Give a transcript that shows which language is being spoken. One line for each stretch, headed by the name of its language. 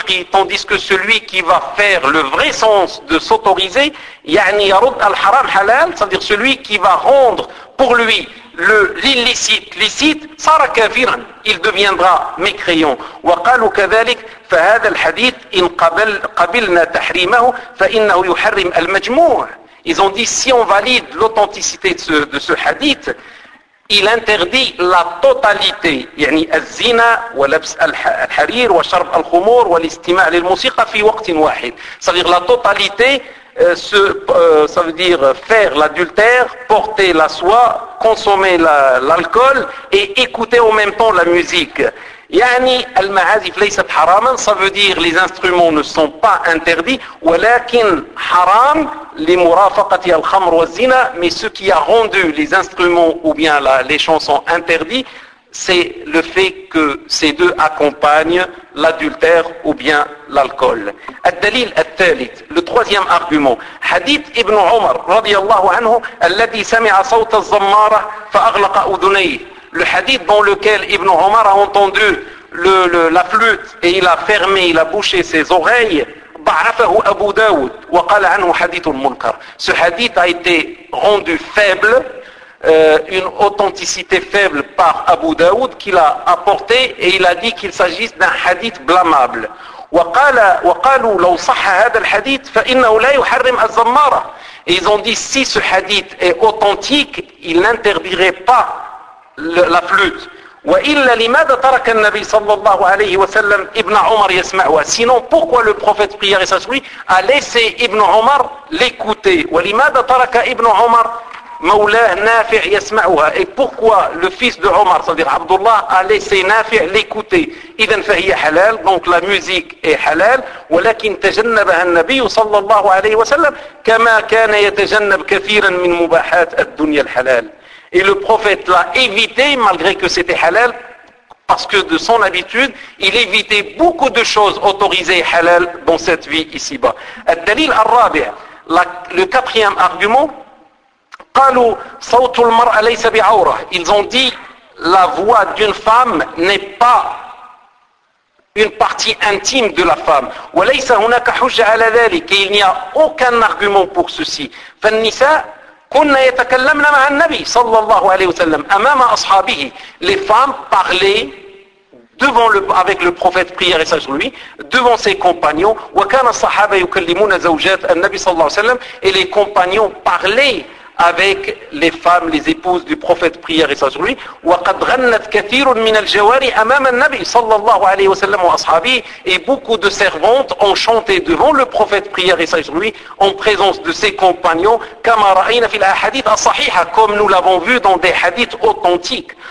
French: Tandis que celui qui va faire le vrai sens de s'autoriser, c'est-à-dire celui qui va rendre pour lui l'illicite licite,
Arabic: sara kafir,
French: il deviendra mécréant.
Arabic: وَقَالُوا كَذَلِكَ فَهَذَا الْحَدِيثِ إِنْ قَبِلْنَا تَحْرِيمَهُ فَإِنَّهُ يُحَرِّمُ الْمَجْمُوعِ.
French: Ils ont dit, si on valide l'authenticité de ce hadith, il interdit la totalité.
Arabic: يعني الزنا ولبس الحرير وشرب الخمور والاستماع للموسيقى في وقت واحد.
French: C'est-à-dire la totalité, ça veut dire faire l'adultère, porter la soie, consommer l'alcool et écouter en même temps la musique.
Arabic: يعني المعازف ليست حراما.
French: Ça veut dire les instruments ne sont pas interdits.
Arabic: ولكن حرام لمرافقة الخمر والزنا.
French: Mais ce qui a rendu les instruments ou bien les chansons interdits, c'est le fait que ces deux accompagnent l'adultère ou bien l'alcool.
Arabic: الدليل الثالث.
French: Le troisième argument.
Arabic: حديث ابن عمر رضي الله عنه الذي سمع صوت الزمارة فأغلق أذنيه.
French: Le hadith dans lequel Ibn Omar a entendu la flûte et il a fermé, il a bouché ses oreilles,
Arabic: ba'afahu Abu Daoud, wa qala anhu hadithun munkar.
French: Ce hadith a été rendu faible, une authenticité faible par Abu Daoud qui l'a apporté et il a dit qu'il s'agisse d'un hadith blâmable.
Arabic: وقالوا لو صح هذا الحديث فإنه لا يحرم الزمارة.
French: Ils ont dit, si ce hadith est authentique, il n'interdirait pas la flûte.
Arabic: وَإِلَّا لِمَاذَ تَرَكَ النَّبِي صَلَّى اللَّهُ عَلَيْهِ وَسَلَّمْ إِبْنَ عُمَرْ يَسْمَعْهَا.
French: Sinon, pourquoi le prophète, prière et sa souris, a laissé Ibn Omar l'écouter?
Arabic: وَلِمَاذَ تَرَكَ Ibn Omar مَوْلَاهُ نَافِعْ يَسْمَعْهَا.
French: Et pourquoi le fils de Omar, c'est-à-dire Abdullah, a laissé Nafi' l'écouter?
Arabic: إِذَنْ فَهِيَ حَلَال.
French: Donc la musique est halal.
Arabic: وَلَكِنْ تَجَنَّبَهَا النَّبِي صَلَّى اللَّهُ عَلَيْهِ وَسَلَّمْ كَمَا كَانَ يَتَجَنَّبْ كَثِيرًا مِنْ مُبَاحَاتِ الدُّنْيَا الْحَلَالِ.
French: Et le prophète l'a évité, malgré que c'était halal, parce que de son habitude, il évitait beaucoup de choses autorisées halal dans cette vie ici-bas.
Arabic: الدليل الرابع,
French: le quatrième argument,
Arabic: قالوا صوت المرأة ليس بعورة.
French: Ils ont dit, la voix d'une femme n'est pas une partie intime de la femme.
Arabic: وليس هناك حجة على ذلك.
French: Et il n'y a aucun argument pour ceci.
Arabic: فالنساء كنا يتكلمنا مع النبي صلى الله عليه وسلم أمام أصحابه.
French: Les femmes parlaient devant avec le prophète, prière et sage lui, devant ses compagnons.
Arabic: وكان الصحابة يكلمون زوجات النبي صلى الله عليه وسلم.
French: Et les compagnons parlaient avec les femmes, les épouses du prophète, prière et sur lui.
Arabic: وَقَدْ غَنَّتْ كَثِيرٌ مِنَ الْجَوَارِ أَمَامَ النَّبِي صلى الله عليه وسلم وأصحابه.
French: Et beaucoup de servantes ont chanté devant le prophète, prière et sur lui, en présence de ses compagnons,
Arabic: كَمَا رَأَيْنَا فِي الْأَحَدِيثَ الصَّحِيحَ,
French: comme nous l'avons vu dans des hadiths authentiques.